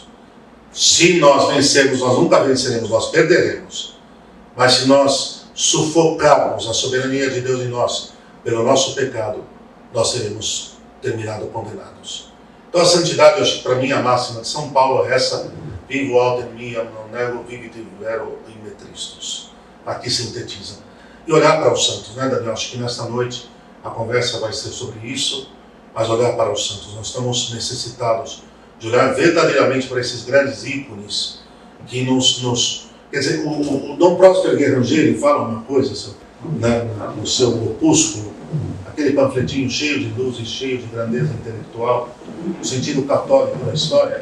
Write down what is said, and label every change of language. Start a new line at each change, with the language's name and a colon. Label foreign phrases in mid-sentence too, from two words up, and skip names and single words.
Portuguese: Se nós vencermos, nós nunca venceremos, nós perderemos. Mas se nós sufocarmos a soberania de Deus em nós, pelo nosso pecado, nós seremos terminados condenados. Então a santidade, eu acho que para mim a máxima de São Paulo é essa:
Latin: vivo alter mia, non nego vivit vero in me Christus.
Portuguese: Aqui sintetiza. E olhar para os santos, né, Daniel? Acho que nesta noite a conversa vai ser sobre isso, mas olhar para os santos. Nós estamos necessitados de olhar verdadeiramente para esses grandes ícones que quer dizer, o Dom Próspero Guerrangeiro fala uma coisa, né, no seu opúsculo, aquele panfletinho cheio de luz e cheio de grandeza intelectual, no sentido católico da história.